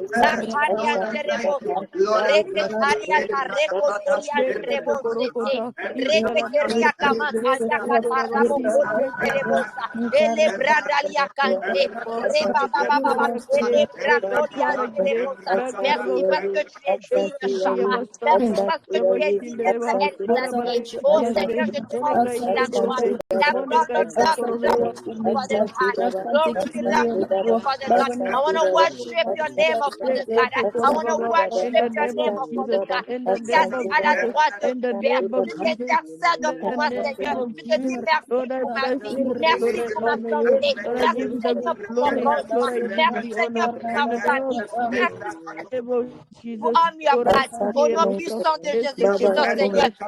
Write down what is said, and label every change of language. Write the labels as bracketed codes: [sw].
[fr] La Radia Terebosa, Reketaria Tareko Soria Terebosete, Reketeria Kamataria Katarabo Terebosa, Ele Bradalia Kante, Reba Baba, Ele Bradolia Terebosa. Merci parce que tu es digne, Shabbat. Merci parce que tu es digne d'être exalté. Oh Seigneur, je te rends aussi la gloire. [en] La gloire, the glory for the God. Glory belongs to you, Father God. I want to worship your name, oh Father God. I want to worship your name, oh Father God. [fr] Tu t'es assis à la droite du Père. Tu t'intercèdes pour moi, Seigneur. Je te dis merci pour ma vie. Merci pour ma santé. Merci, Seigneur, pour mon conjoint. Merci, Seigneur, pour ma famille. Merci pour homme [en] your God. [fr] Au nom puissant de Jésus-Christ, Seigneur.